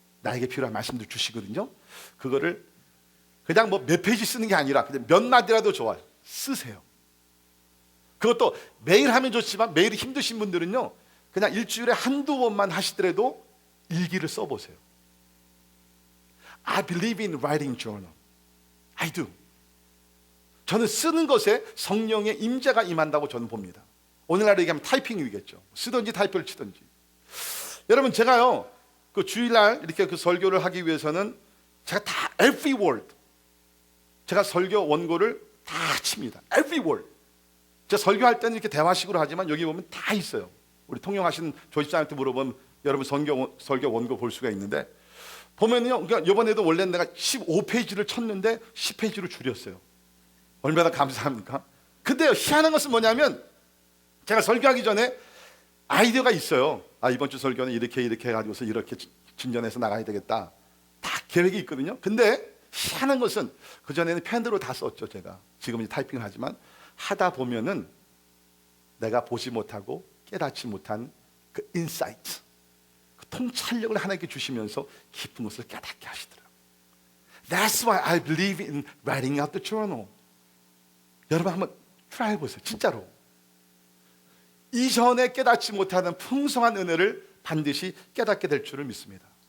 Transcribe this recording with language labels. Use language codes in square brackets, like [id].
[ko] 나에게 필요한 말씀도 주시거든요. 그거를 그냥 뭐 몇 페이지 쓰는 게 아니라 그냥 몇 마디라도 좋아요. 쓰세요. 그것도 매일 하면 좋지만 매일 힘드신 분들은요, 그냥 일주일에 한두 번만 하시더라도 일기를 써보세요. [en] I believe in writing journal. I do. [ko] 저는 쓰는 것에 성령의 임재가 임한다고 저는 봅니다. 오늘날 얘기하면 타이핑 위겠죠. 쓰든지 타이프를 치든지. 여러분, 제가요, 그 주일날 이렇게 그 설교를 하기 위해서는 제가 다 [en] every word, [ko] 제가 설교 원고를 다 칩니다. [en] every word. [ko] 제가 설교할 때는 이렇게 대화식으로 하지만 여기 보면 다 있어요. 우리 통역하시는 조집사한테 물어보면 여러분 설교 원고 볼 수가 있는데, 보면요, 그러니까 이번에도 원래 내가 15페이지를 쳤는데 10페이지로 줄였어요. 얼마나 감사합니까? 근데요, 희한한 것은 뭐냐면, 제가 설교하기 전에 아이디어가 있어요. 이번 주 설교는 이렇게 해가지고서 이렇게 진전해서 나가야 되겠다. 다 계획이 있거든요. 근데 희한한 것은 그전에는 펜으로 다 썼죠. 제가 지금 이제 타이핑을 하지만, 하다 보면은 내가 보지 못하고 깨닫지 못한 그 인사이트, 그 통찰력을 하나님께 주시면서 깊은 것을 깨닫게 하시더라고요. [en] That's why I believe in writing out the journal. [ko] 여러분 한번 try 해보세요. 진짜로. 이전에 깨닫지 못하는 풍성한 은혜를 반드시 깨닫게 될 줄을 믿습니다.